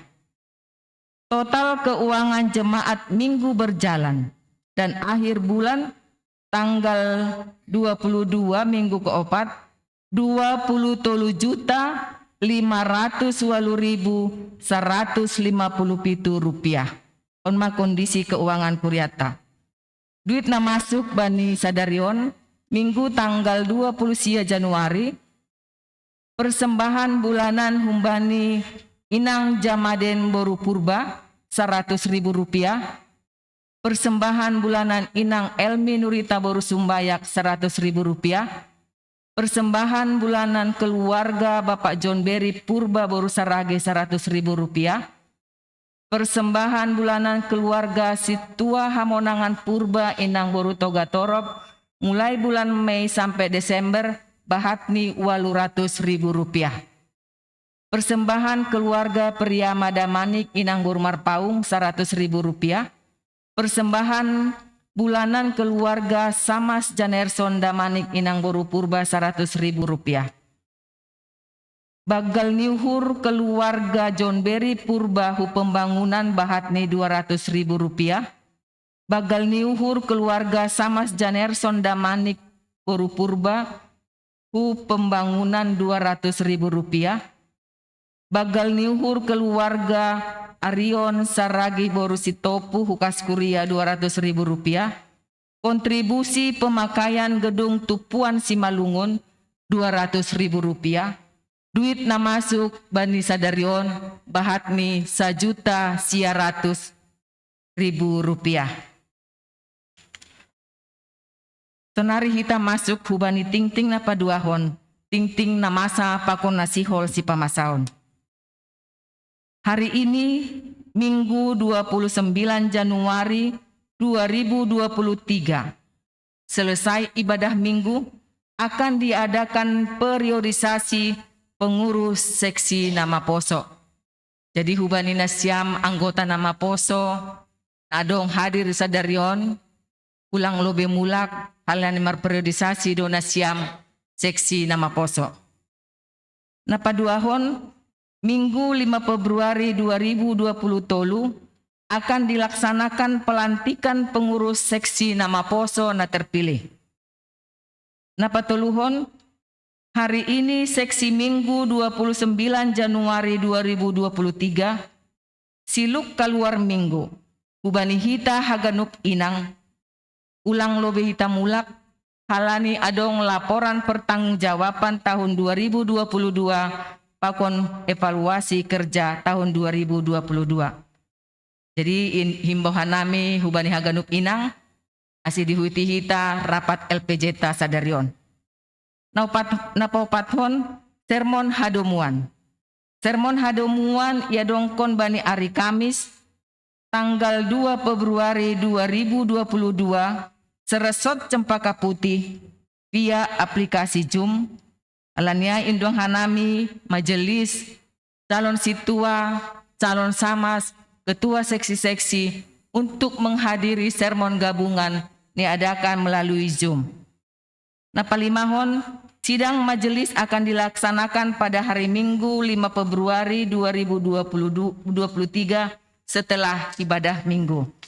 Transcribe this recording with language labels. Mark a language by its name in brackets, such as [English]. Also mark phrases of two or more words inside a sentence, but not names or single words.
[Indonesian] Total keuangan jemaat minggu berjalan dan akhir bulan tanggal 22 minggu keempat 27.520.157 rupiah. [Batak Simalungun] Onma kondisi keuangan kuriata. Duit na masuk bani sadarion [Indonesian] minggu tanggal [Batak Simalungun] 20 Januari. [Indonesian] Persembahan bulanan humbani Inang Jamaden Boru Purba 100.000 rupiah. Persembahan bulanan Inang Elmi Nurita Boru Sumbayak 100.000 rupiah. Persembahan bulanan keluarga Bapak John Berry Purba Boru Sarage 100.000 rupiah. Persembahan bulanan keluarga Situa Hamonangan Purba Inang Boru Toga Torop mulai bulan Mei sampai Desember bahatni 800.000 rupiah. Persembahan keluarga Priyama Damanik Inang Boru Marpaung 100.000 rupiah. Persembahan bulanan keluarga Samas Janerson Damanik Inang Boru Purba 100.000 rupiah. [Batak Simalungun] Bagal niuhur keluarga John Berry Purba hu pembangunan bahatni 200.000 rupiah. Bagal niuhur keluarga Samas Janerson Damanik Boru Purba hu pembangunan 200.000 rupiah. Bagal niuhur keluarga Arion Saragi Boru Sitopu Hukas Kuria 200.000 rupiah. [Indonesian] Kontribusi pemakaian gedung Tupuan Simalungun 200.000 rupiah. [Batak Simalungun] Duit na masuk bani sadarion bahatni 1.100.000 rupiah. Tonari kita masuk hubani ting-ting na paduahon. Ting-ting na masa pakon nasihol si pamasaon. [Indonesian] Hari ini Minggu 29 Januari 2023. Selesai ibadah minggu akan diadakan periodisasi pengurus seksi nama poso. [Batak Simalungun] Jadi hubani nasiam [Indonesian] anggota nama poso [Batak Simalungun] adong hadir sadarion ulang lobe mulak halan periodisasi do nasiam seksi nama poso. [Indonesian] Napaduahon Minggu 5 Februari 2020 tolu akan dilaksanakan pelantikan pengurus seksi nama poso na terpilih. [Batak Simalungun] Na patuluhon, [Indonesian] hari ini seksi Minggu 29 Januari 2023, [Batak Simalungun] siluk keluar minggu, ubani hita haganuk inang, ulang lobe hita mulak, halani adong [Indonesian] laporan pertanggungjawaban tahun 2022, pakon evaluasi kerja tahun 2022. [Batak Simalungun] Jadi himbauan nami hubani haganuk inang, asi dihuiti hita rapat LPJ ta sadarion. Napapathon sermon hadomuan. Sermon hadomuan ia dongkon bani [Indonesian] hari Kamis tanggal [Batak Simalungun] 2 Februari 2022 seresot Cempaka Putih [Indonesian] via aplikasi Zoom. [Batak Simalungun] Alania indong hanami [Indonesian] majelis calon situa, calon samas, ketua seksi-seksi untuk menghadiri sermon gabungan diadakan melalui Zoom. Nah, palimahon, sidang majelis akan dilaksanakan pada hari Minggu 5 Februari 2023 setelah ibadah Minggu.